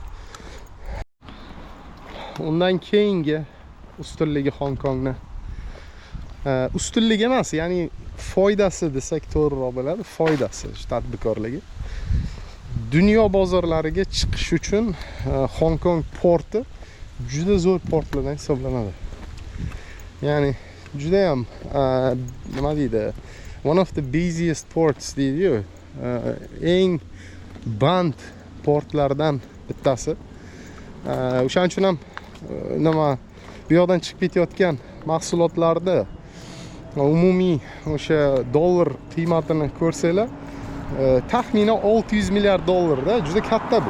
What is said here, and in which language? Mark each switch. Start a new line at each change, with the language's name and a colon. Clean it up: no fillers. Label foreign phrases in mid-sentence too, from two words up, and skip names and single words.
Uzbek: Undan keyingi ustunligi Hong Kongni ustunligi emas, ya'ni foydasi desak to'g'riroq bo'ladi, foydasi tadbirkorligi. Dunyo bozorlariga chiqish uchun Hong Kong porti juda zo'r portlardan hisoblanadi. Ya'ni juda ham nima deydi?
English: One of the busiest ports deydi-ku.
Uzbek: Eng band portlardan bittasi. O'shaning uchun ham nima bu yoqdan chiqib ketayotgan mahsulotlarda umumiy o'sha dollar qiymatini ko'rsanglar, taxminan 600 milliard dollarda, juda katta bu.